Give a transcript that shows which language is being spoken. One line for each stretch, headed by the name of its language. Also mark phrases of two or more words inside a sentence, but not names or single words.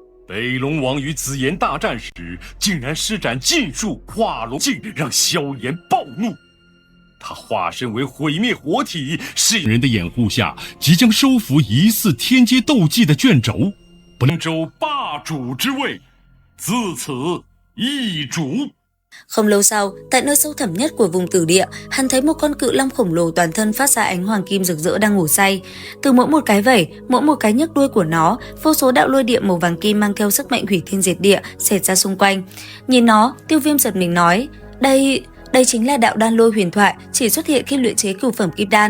Chinese: 北龙王与紫炎大战时，竟然施展禁术化龙镜，让萧炎暴怒。他化身为毁灭活体，是人的掩护下，即将收服疑似天阶斗技的卷轴，本州霸主之位，自此易主。
Vietnamese: Không lâu sau, tại nơi sâu thẳm nhất của vùng tử địa, hắn thấy một con cự long khổng lồ toàn thân phát ra ánh hoàng kim rực rỡ đang ngủ say. Từ mỗi một cái vẩy, mỗi một cái nhấc đuôi của nó, vô số đạo lôi điện màu vàng kim mang theo sức mạnh hủy thiên diệt địa xẹt ra xung quanh. Nhìn nó, Tiêu Viêm giật mình nói: Đây chính là đạo đan lôi huyền thoại, chỉ xuất hiện khi luyện chế cửu phẩm kim đan.